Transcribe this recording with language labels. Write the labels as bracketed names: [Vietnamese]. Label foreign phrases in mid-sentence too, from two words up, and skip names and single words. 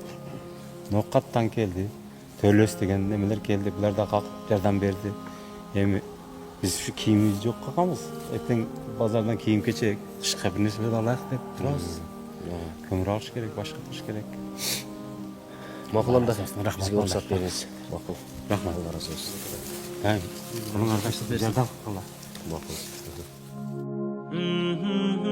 [Kyrgyz] Нокаттан келди, Төлөс деген немелер келди, булар да калкып жардам берди. Эми биз ушу кийимибизди жок калганбыз. Эртең базардан кийим кече кышка бир нерселерди алайык деп турабыз. Көмүр алыш керек, башка кылыш керек. Макул анда. Рахмат. Бизге уруксат бериңиз. Макул. Рахмат. [Azerbaijani] Allah razı olsun. [Kyrgyz] Булуңарга жардам кылгыла. Макул.